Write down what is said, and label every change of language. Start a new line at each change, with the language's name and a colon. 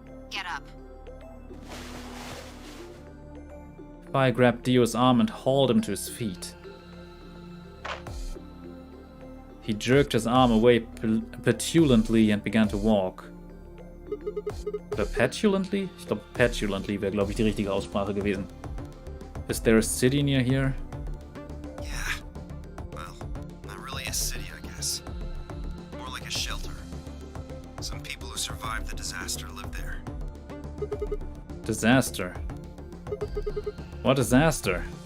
English: get up. Phi grabbed Dio's arm and hauled him to his feet. He jerked his arm away petulantly and began to walk.
German: Oder petulantly? Ich glaube, petulantly wäre, glaube ich, die richtige Aussprache gewesen.
English: Is there a city near here? Yeah. Well, not really a city, I guess. More like a shelter. Some people who survived the disaster live there. Disaster. What disaster?